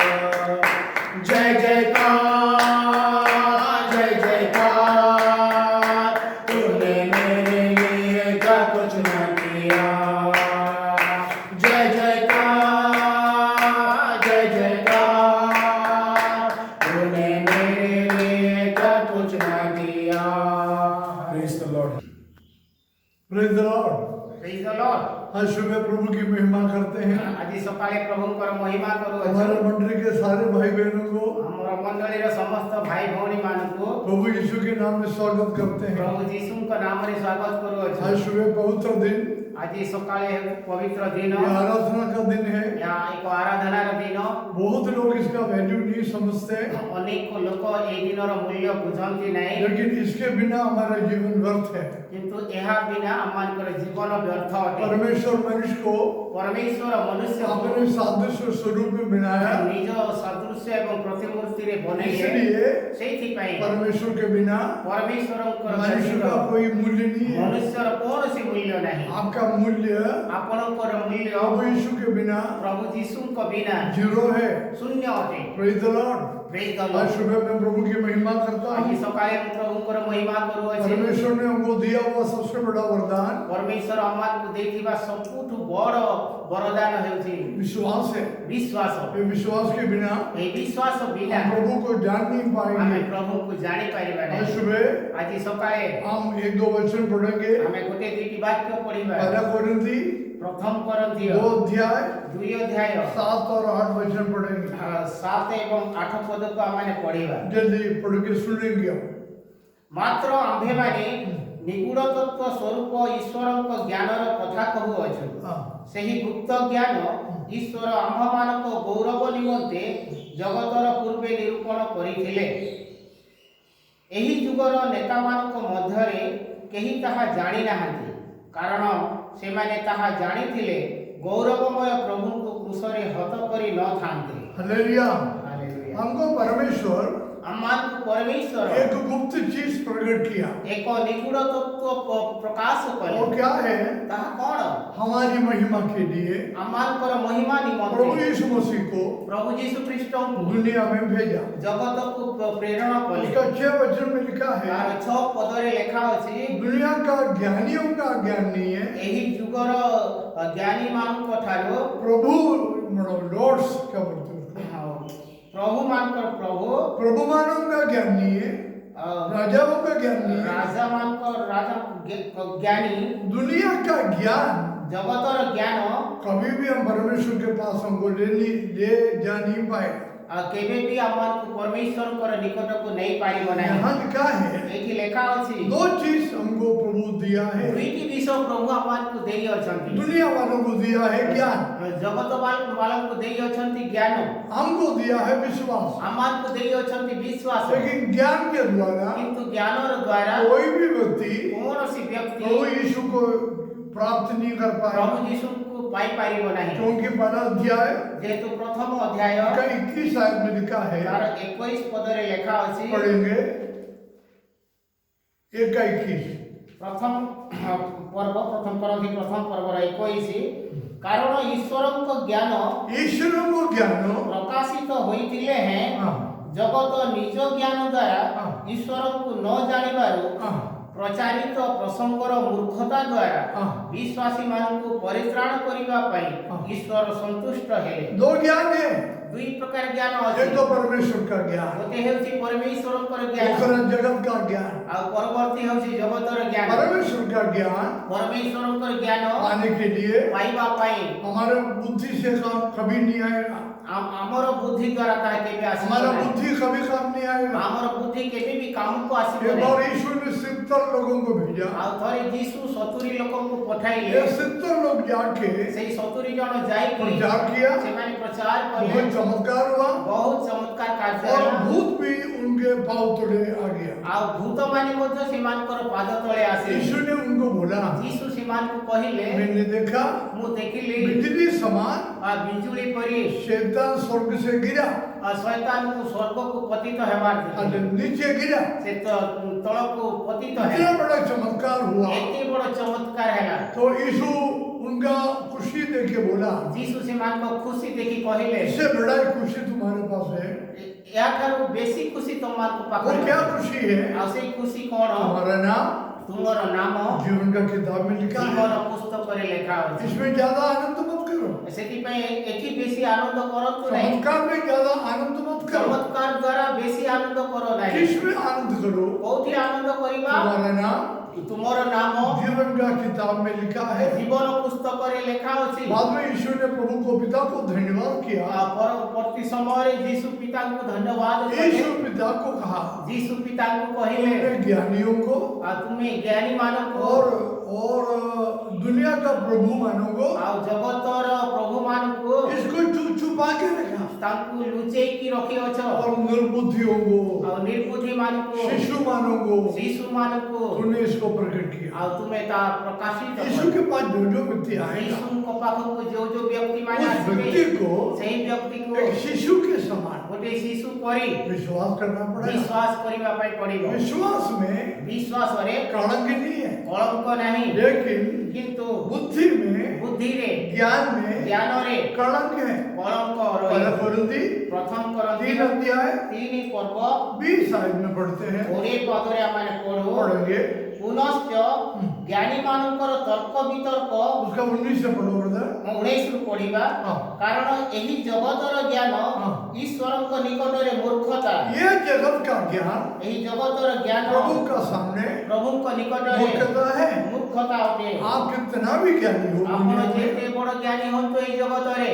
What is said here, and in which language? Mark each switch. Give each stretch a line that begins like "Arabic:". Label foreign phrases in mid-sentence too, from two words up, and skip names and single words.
Hindi: जय जयकार, जय जयकार, तूने मेरे लिए क्या कुछ ना किया। जय जयकार, जय जयकार, तूने मेरे लिए क्या कुछ ना किया।
English: Praise the Lord. Praise the Lord. Praise the Lord.
Hindi: आज सुबह प्रभु की महिमा करते हैं।
Odia: ଆଜି ସକାଳେ ପ୍ରଭୁଙ୍କର ମହିମା କରୁଅଛୁ।
Hindi: हमारे मंडली के सारे भाई बहनों को
Odia: ଆମର ମଣ୍ଡଳୀର ସମସ୍ତ ଭାଇ ଭଉଣୀମାନଙ୍କୁ
Hindi: प्रभु यीशु के नाम में स्वागत करते हैं।
Odia: ପ୍ରଭୁ ଯୀଶୁଙ୍କ ନାମରେ ସ୍ୱାଗତ କରୁଅଛୁ।
Hindi: आज सुबह पवित्र दिन
Odia: ଆଜି ସକାଳେ ପବିତ୍ର ଦିନ
Hindi: ये आराधना का दिन है।
Odia: ଏହା ଏକ ଆରାଧନାର ଦିନ।
Hindi: बहुत लोग इसका वैल्यू नहीं समझते,
Odia: ଅନେକ ଲୋକ ଏହି ଦିନର ମୂଲ୍ୟ ବୁଝନ୍ତି ନାହିଁ,
Hindi: लेकिन इसके बिना हमारा जीवन व्यर्थ है।
Odia: କିନ୍ତୁ ଏହା ବିନା ଆମମାନଙ୍କର ଜୀବନ ବ୍ୟର୍ଥ ଅଟେ।
Hindi: परमेश्वर मनुष्य को
Odia: ପରମେଶ୍ୱର ମନୁଷ୍ୟକୁ
Hindi: अपने सादृश्य स्वरूप में बनाया,
Odia: ନିଜ ସଦୃଶ୍ୟ ଏବଂ ପ୍ରତିମୂର୍ତ୍ତିରେ ବନେଇଲେ।
Hindi: इसलिए
Odia: ସେଇଥିପାଇଁ
Hindi: परमेश्वर के बिना
Odia: ପରମେଶ୍ୱରଙ୍କର
Hindi: मनुष्य
Odia: ବ୍ୟତୀତ
Hindi: का कोई मूल्य नहीं है।
Odia: ମନୁଷ୍ୟର କୌଣସି ମୂଲ୍ୟ ନାହିଁ।
Hindi: आपका मूल्य
Odia: ଆପଣଙ୍କର ମୂଲ୍ୟ
Hindi: प्रभु यीशु के बिना
Odia: ପ୍ରଭୁ ଯୀଶୁଙ୍କ ବିନା
Hindi: जीरो है।
Odia: ଶୂନ୍ୟ ଅଟେ।
English: Praise the Lord. Praise the
Hindi: आज
English: Lord।
Hindi: सुबह मैं प्रभु की महिमा करता
Odia: ଆଜି
Hindi: हूँ।
Odia: ସକାଳେ ମୁଁ ପ୍ରଭୁଙ୍କର ମହିମା କରୁଅଛି।
Hindi: परमेश्वर ने हमको दिया हुआ सबसे बड़ा वरदान
Odia: ପରମେଶ୍ୱର ଆମମାନଙ୍କୁ ଦେଇଥିବା ସବୁଠୁ ବଡ଼ ବରଦାନ ହେଉଛି
Hindi: विश्वास है।
Odia: ବିଶ୍ୱାସ।
Hindi: ये विश्वास के बिना
Odia: ଏହି ବିଶ୍ୱାସ ବିନା
Hindi: हम प्रभु को जान नहीं
Odia: ଆମେ
Hindi: पाएंगे।
Odia: ପ୍ରଭୁଙ୍କୁ ଜାଣିପାରିବା
Hindi: आज
Odia: ନାହିଁ।
Hindi: सुबह
Odia: ଆଜି ସକାଳେ
Hindi: हम एक दो वचन पढ़ेंगे।
Odia: ଆମେ ଗୋଟେ ଦୁଇଟି ବାକ୍ୟ ପଢିବା।
Hindi: पहला कोरिन्थी
Odia: ପ୍ରଥମ କରନ୍ଥୀୟ
Hindi: 2 अध्याय
Odia: 2 ଅଧ୍ୟାୟ
Hindi: 7 और 8 वचन पढ़ेंगे।
Odia: 7 ଏବଂ 8 ପଦକୁ ଆମେ ପଢିବା।
Hindi: जल्दी पढ़ के सुन लेंगे।
Odia: ମାତ୍ର ଆମ୍ଭେମାନେ ନିଗୁଢ଼ ତତ୍ତ୍ୱ ସ୍ୱରୂପ ଈଶ୍ୱରଙ୍କ ଜ୍ଞାନର କଥା କହୁଅଛୁ।
Hindi: हाँ।
Odia: ସେହି ଗୁପ୍ତ ଜ୍ଞାନ ଈଶ୍ୱର ଆମ୍ଭମାନଙ୍କ ଗୌରବ ନିମନ୍ତେ ଜଗତର ପୂର୍ବେ ନିରୂପଣ କରିଥିଲେ। ଏହି ଯୁଗର ନେତାମାନଙ୍କ ମଧ୍ୟରେ କେହି ତାହା ଜାଣିନାହାନ୍ତି, କାରଣ ସେମାନେ ତାହା ଜାଣିଥିଲେ ଗୌରବମୟ ପ୍ରଭୁଙ୍କୁ କ୍ରୁଶରେ ହତ କରି ନଥାନ୍ତେ।
Hindi: हालेलुया।
Odia: ହାଲେଲୁୟା।
Hindi: हमको परमेश्वर
Odia: ଆମମାନଙ୍କୁ ପରମେଶ୍ୱର
Hindi: एक गुप्त चीज प्रकट किया।
Odia: ଏକ ନିଗୁଢ଼ ତତ୍ତ୍ୱ ପ୍ରକାଶ କଲେ।
Hindi: वो क्या है?
Odia: ତାହା କ'ଣ?
Hindi: हमारी महिमा के लिए
Odia: ଆମମାନଙ୍କର ମହିମା
Hindi: प्रभु
Odia: ନିମନ୍ତେ
Hindi: यीशु मसीह को
Odia: ପ୍ରଭୁ ଯୀଶୁ ଖ୍ରୀଷ୍ଟଙ୍କୁ
Hindi: दुनिया में भेजा।
Odia: ଜଗତକୁ ପ୍ରେରଣ କଲେ।
Hindi: उसका 6 वचन में लिखा है,
Odia: ତାର 6 ପଦରେ ଲେଖା ଅଛି,
Hindi: दुनिया का ज्ञानियों का ज्ञान नहीं है,
Odia: ଏହି ଯୁଗର ଜ୍ଞାନୀମାନଙ୍କ ଠାରୁ
Hindi: प्रभु लॉर्ड्स क्या बोलते हैं उसको?
Odia: ପ୍ରଭୁ ମାନଙ୍କର ପ୍ରଭୁ
Hindi: प्रभु मानव का ज्ञान नहीं है, राजाओं का ज्ञान नहीं है।
Odia: ରାଜା ମାନଙ୍କର ରାଜା ଜ୍ଞାନୀ
Hindi: दुनिया का ज्ञान
Odia: ଜଗତର ଜ୍ଞାନ
Hindi: कभी भी हम परमेश्वर के पास हमको ले जा नहीं पाए।
Odia: କେବେ ବି ଆମମାନଙ୍କୁ ପରମେଶ୍ୱରଙ୍କର ନିକଟକୁ ନେଇ ପାରିବ ନାହିଁ।
Hindi: यहाँ लिखा है
Odia: ଏଠି ଲେଖା ଅଛି
Hindi: 2 चीज हमको प्रभु दिया है।
Odia: ଦୁଇଟି ବିଷୟ ପ୍ରଭୁ ଆମମାନଙ୍କୁ ଦେଇଅଛନ୍ତି।
Hindi: दुनिया वालों को दिया है ज्ञान,
Odia: ଜଗତ ବାଲାଙ୍କୁ ଦେଇଅଛନ୍ତି ଜ୍ଞାନ,
Hindi: हमको दिया है विश्वास।
Odia: ଆମମାନଙ୍କୁ ଦେଇଅଛନ୍ତି ବିଶ୍ୱାସ।
Hindi: लेकिन ज्ञान के द्वारा
Odia: କିନ୍ତୁ ଜ୍ଞାନର ଦ୍ୱାରା
Hindi: कोई भी व्यक्ति
Odia: କୌଣସି ବ୍ୟକ୍ତି
Hindi: प्रभु यीशु को प्राप्त नहीं कर
Odia: ପ୍ରଭୁ
Hindi: पाए,
Odia: ଯୀଶୁଙ୍କୁ ପାଇପାରିବ ନାହିଁ।
Hindi: क्योंकि पहला अध्याय
Odia: ଯେହେତୁ ପ୍ରଥମ ଅଧ୍ୟାୟ
Hindi: का 21 आयत में लिखा है।
Odia: ତାର 21 ପଦରେ ଲେଖା ଅଛି,
Hindi: पढ़ेंगे 1 का 21।
Odia: ପ୍ରଥମ କରନ୍ଥୀ ପ୍ରଥମ ପର୍ବର 21, କାରଣ ଈଶ୍ୱରଙ୍କ ଜ୍ଞାନ
Hindi: ईश्वरों को ज्ञान
Odia: ପ୍ରକାଶିତ ହୋଇଥିଲେ ହେଁ
Hindi: हाँ,
Odia: ଜଗତ ନିଜ ଜ୍ଞାନ ଦ୍ୱାରା ହଁ। ଈଶ୍ୱରଙ୍କୁ ନ ଜାଣିବାରୁ
Hindi: हाँ,
Odia: ପ୍ରଚାରିତ ପ୍ରସଙ୍ଗର ମୂର୍ଖତା ଦ୍ୱାରା ହଁ। ବିଶ୍ୱାସୀମାନଙ୍କୁ ପରିତ୍ରାଣ କରିବା ପାଇଁ ହଁ। ଈଶ୍ୱର ସନ୍ତୁଷ୍ଟ ହେଲେ।
Hindi: 2 ज्ञान है।
Odia: ଦୁଇ ପ୍ରକାର ଜ୍ଞାନ ଅଛି।
Hindi: एक तो परमेश्वर का ज्ञान,
Odia: ଗୋଟେ ହେଉଛି ପରମେଶ୍ୱରଙ୍କର ଜ୍ଞାନ,
Hindi: दूसरा जगत का ज्ञान।
Odia: ଆଉ ପରବର୍ତ୍ତୀ ହେଉଛି ଜଗତର ଜ୍ଞାନ।
Hindi: परमेश्वर का ज्ञान
Odia: ପରମେଶ୍ୱରଙ୍କର ଜ୍ଞାନ
Hindi: पाने के लिए
Odia: ପାଇବା ପାଇଁ
Hindi: हमारे बुद्धि से काम कभी नहीं आएगा।
Odia: ଆମର ବୁଦ୍ଧି ଦ୍ୱାରା ତାହା କେବେ ଆସିବ
Hindi: हमारा
Odia: ନାହିଁ।
Hindi: बुद्धि कभी काम नहीं आएगा।
Odia: ଆମର ବୁଦ୍ଧି କେବେ ବି କାମକୁ ଆସିବ
Hindi: एक
Odia: ନାହିଁ।
Hindi: बार यीशु ने 70 लोगों को भेजा।
Odia: ଆଉ ଥରେ ଯୀଶୁ 70 ଲୋକଙ୍କୁ ପଠାଇଲେ।
Hindi: ये 70 लोग जाके
Odia: ସେଇ 70 ଜଣ ଯାଇକି
Hindi: प्रचार किया,
Odia: ସେମାନେ ପ୍ରଚାର କଲେ।
Hindi: बहुत चमत्कार हुआ
Odia: ବହୁତ ଚମତ୍କାର କାର୍ଯ୍ୟ
Hindi: और
Odia: ହେଲା।
Hindi: भूत भी उनके पांव तले आ गया।
Odia: ଆଉ ଭୂତମାନେ ମଧ୍ୟ ସେମାନଙ୍କର ପାଦ ତଳେ ଆସିଲେ।
Hindi: यीशु ने उनको बोला,
Odia: ଯୀଶୁ ସେମାନଙ୍କୁ କହିଲେ,
Hindi: मैंने देखा
Odia: ମୁଁ ଦେଖିଲି
Hindi: बिजली समान
Odia: ବିଜୁଳି ପରି
Hindi: शैतान स्वर्ग से गिरा
Odia: ଶୈତାନକୁ ସ୍ୱର୍ଗକୁ ପତିତ ହେବାର
Hindi: और
Odia: ଦେଖିଲି।
Hindi: नीचे गिरा।
Odia: ସେ ତଳକୁ ପତିତ
Hindi: इतना
Odia: ହେଲା।
Hindi: बड़ा चमत्कार हुआ
Odia: ଏତେ ବଡ଼ ଚମତ୍କାର ହେଲା।
Hindi: तो यीशु उनका खुशी देख के बोला,
Odia: ଯୀଶୁ ସେମାନଙ୍କ ଖୁସି ଦେଖି କହିଲେ,
Hindi: इससे बड़ा खुशी तुम्हारे पास है।
Odia: ଏହାଠାରୁ ବେଶୀ ଖୁସି ତମମାନଙ୍କ
Hindi: वो
Odia: ପାଖରେ
Hindi: क्या
Odia: ଅଛି।
Hindi: खुशी है?
Odia: ଆଉ ସେଇ ଖୁସି କ'ଣ?
Hindi: हमारा नाम
Odia: ତୁମର ନାମ
Hindi: जीवन का किताब में लिखा
Odia: ଜୀବନ
Hindi: है।
Odia: ପୁସ୍ତକରେ ଲେଖା ଅଛି।
Hindi: इसमें ज्यादा आनंद मत करो,
Odia: ସେଥିପାଇଁ ଏଠି ବେଶୀ ଆନନ୍ଦ କରନ୍ତୁ ନାହିଁ।
Hindi: चमत्कार में ज्यादा आनंद मत करो।
Odia: ଚମତ୍କାର ଦ୍ୱାରା ବେଶୀ ଆନନ୍ଦ କର ନାହିଁ।
Hindi: किसमें आनंद करो?
Odia: କୋଉଠି ଆନନ୍ଦ କରିବା?
Hindi: तुम्हारा नाम
Odia: ତୁମର ନାମ
Hindi: जीवन का किताब में लिखा है।
Odia: ଜୀବନ ପୁସ୍ତକରେ ଲେଖା ଅଛି।
Hindi: बाद में यीशु ने प्रभु को पिता को धन्यवाद किया।
Odia: ପରବର୍ତ୍ତୀ ସମୟରେ ଯୀଶୁ ପିତାଙ୍କୁ ଧନ୍ୟବାଦ
Hindi: यीशु
Odia: କଲେ।
Hindi: पिता को कहा,
Odia: ଯୀଶୁ ପିତାଙ୍କୁ କହିଲେ,
Hindi: तुमने ज्ञानियों को
Odia: ଆଉ ତୁମେ ଜ୍ଞାନୀ ମାନଙ୍କୁ
Hindi: और और दुनिया का प्रभु मानोगे
Odia: ଆଉ ଜଗତର ପ୍ରଭୁମାନଙ୍କୁ
Hindi: इसको छुपा के रखा
Odia: ତାଙ୍କୁ ଲୁଚେଇକି ରଖିଅଛ
Hindi: और निर्बुद्धियों को
Odia: ଆଉ ନିର୍ବୁଦ୍ଧିମାନଙ୍କୁ
Hindi: शिशु मानोगो
Odia: ଶିଶୁମାନଙ୍କୁ
Hindi: तूने इसको प्रकट किया
Odia: ଆଉ ତୁମେ ତା ପ୍ରକାଶିତ
Hindi: यीशु
Odia: କର।
Hindi: के पास जो व्यक्ति आएगा
Odia: ଯୀଶୁଙ୍କ ପାଖକୁ ଯୋଉ ବ୍ୟକ୍ତିମାନେ
Hindi: उस
Odia: ଆସିବେ
Hindi: व्यक्ति को
Odia: ସେହି ବ୍ୟକ୍ତିକୁ
Hindi: एक शिशु के समान
Odia: ଗୋଟେ ଶିଶୁ ପରି
Hindi: विश्वास करना पड़ेगा।
Odia: ବିଶ୍ୱାସ କରିବା ପାଇଁ ପଡ଼ିବ।
Hindi: विश्वास में
Odia: ବିଶ୍ୱାସରେ
Hindi: कलंक नहीं है,
Odia: କଳଙ୍କ ନାହିଁ,
Hindi: लेकिन
Odia: କିନ୍ତୁ
Hindi: बुद्धि में
Odia: ବୁଦ୍ଧିରେ
Hindi: ज्ञान में
Odia: ଜ୍ଞାନରେ
Hindi: कलंक है।
Odia: କଳଙ୍କ
Hindi: पहला
Odia: ରହେ।
Hindi: कोरिन्थी
Odia: ପ୍ରଥମ କରନ୍ତି
Hindi: 3 अध्याय
Odia: 3 ପର୍ବ
Hindi: 20 आयत में पढ़ते हैं,
Odia: 20 ପଦରେ ଆମେ ପଢୁ।
Hindi: पढ़ेंगे
Odia: ପୁନଶ୍ଚ ଜ୍ଞାନୀମାନଙ୍କର ତର୍କ ବିତର୍କ
Hindi: उसका 19 से पढ़ो ब्रदर।
Odia: 19 ରୁ ପଢିବା।
Hindi: हाँ।
Odia: କାରଣ ଏହି ଜଗତର ଜ୍ଞାନ
Hindi: हाँ।
Odia: ଈଶ୍ୱରଙ୍କ ନିକଟରେ ମୂର୍ଖତା।
Hindi: ये जगत का ज्ञान
Odia: ଏହି ଜଗତର ଜ୍ଞାନ
Hindi: प्रभु का सामने
Odia: ପ୍ରଭୁଙ୍କ ନିକଟରେ
Hindi: मूर्खता है।
Odia: ମୂର୍ଖତା ଅଟେ।
Hindi: आप कितना भी ज्ञानी हो
Odia: ଆପଣ
Hindi: दुनिया में,
Odia: ଯେତେ ବଡ଼ ଜ୍ଞାନୀ ହୁଅନ୍ତୁ ଏହି ଜଗତରେ,